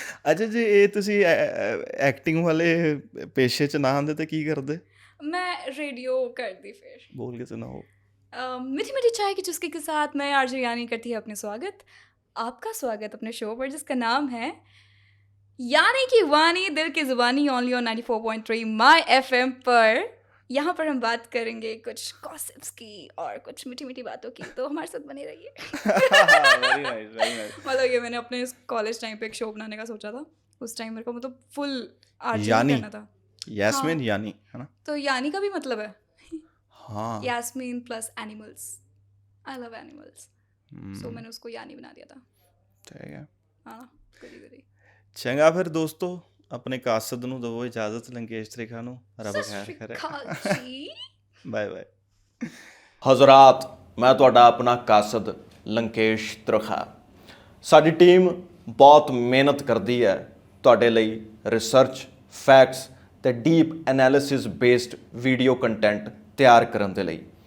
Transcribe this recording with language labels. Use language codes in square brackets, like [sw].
[pa] ਅੱਛਾ ਜੀ, ਇਹ ਤੁਸੀਂ ਐਕਟਿੰਗ ਵਾਲੇ ਪੇਸ਼ੇ 'ਚ ਨਾ ਆਉਂਦੇ ਤਾਂ ਕੀ ਕਰਦੇ? [hi] मैं रेडियो करती फिर। बोल के सुनाओ। मीठी मीठी चाय की चुस्की के साथ मैं आरजे यानी करती है अपने स्वागत, आपका स्वागत अपने शो पर, जिसका नाम है यानी कि वानी दिल की जुबानी ओनली ऑन 94.3 माय एफएम पर। यहाँ पर हम बात करेंगे कुछ गॉसिप्स की और कुछ मीठी मीठी बातों की, तो हमारे साथ बने रहिए। [en] Very nice, very nice. [hi] मतलब ये मैंने अपने कॉलेज टाइम पे एक शो बनाने का सोचा था। उस टाइम मेरे को मतलब फुल आरजे यानी करना था। यास्मीन हाँ। यानी है ना? तो यानी का भी मतलब है हाँ, Yasmin plus animals. [en] I love animals, [hi] सो मैंने उसको यानी बना दिया था। ठीक है। हाँ, करी करी। [pa] ਚੰਗਾ ਫਿਰ ਦੋਸਤੋ, ਆਪਣੇ ਕਾਸਦ ਨੂੰ ਦਵੋ ਇਜਾਜ਼ਤ, ਲੰਕੇਸ਼ ਤ੍ਰਿਖਾ ਨੂੰ ਰੱਬ ਖੈਰ ਕਰੇ। ਜੀ ਬਾਏ ਬਾਏ। ਹਜ਼ਰਾਤ, ਮੈਂ ਤੁਹਾਡਾ ਆਪਣਾ ਕਾਸਦ ਲੰਕੇਸ਼ ਤ੍ਰਿਖਾ। ਸਾਡੀ ਟੀਮ ਬਹੁਤ ਮਿਹਨਤ ਕਰਦੀ ਹੈ ਤੁਹਾਡੇ ਲਈ ਰਿਸਰਚ, ਫੈਕਟਸ ਤੇ deep analysis based video content ਤਿਆਰ ਕਰਨ ਦੇ ਲਈ।